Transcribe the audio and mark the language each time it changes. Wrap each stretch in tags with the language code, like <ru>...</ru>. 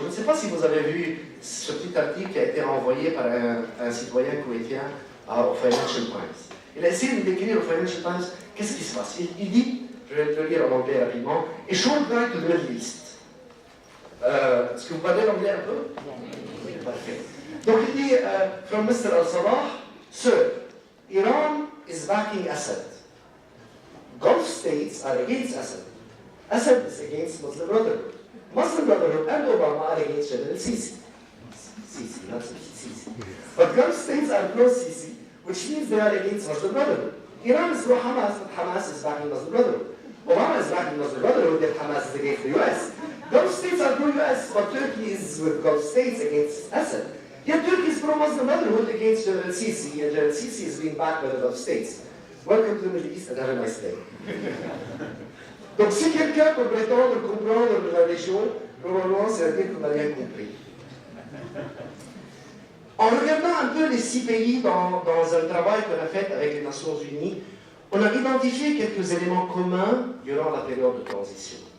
<fr>Je ne sais pas si vous avez vu ce petit article qui a été envoyé par un citoyen koweïtien au Financial Times. Il a essayé de décrire au Financial Times qu'est-ce qui se passe. Il dit, je vais le lire en anglais rapidement,</fr> <en>A short guide to the Middle East.</en> <fr>Est-ce que vous parlez l'anglais un peu? Oui. Parfait. Donc il dit,</fr> <en>from Mr. Al-Sabah, Sir, Iran is backing Assad. Gulf states are against Assad. Assad is against Muslim Brotherhood. Muslim Brotherhood and Obama are against General Sisi. Sisi, not Sisi. But Gulf states are pro-Sisi, which means they are against Muslim Brotherhood. Iran is pro-Hamas, but Hamas is backing Muslim Brotherhood. Obama is backing Muslim Brotherhood, and Hamas is against the US. Gulf states are pro-US, but Turkey is with Gulf states against Assad. Yet Turkey is pro-Muslim Brotherhood against General Sisi, and General Sisi is being backed by the Gulf states. Welcome to the Middle East and have a nice day.</en> <fr>Donc si quelqu'un peut prétendre comprendre la région, probablement c'est à dire qu'on n'a rien compris. En regardant un peu les 6 pays dans un travail qu'on a fait avec les Nations Unies, on a identifié quelques éléments communs durant la période de transition.</fr>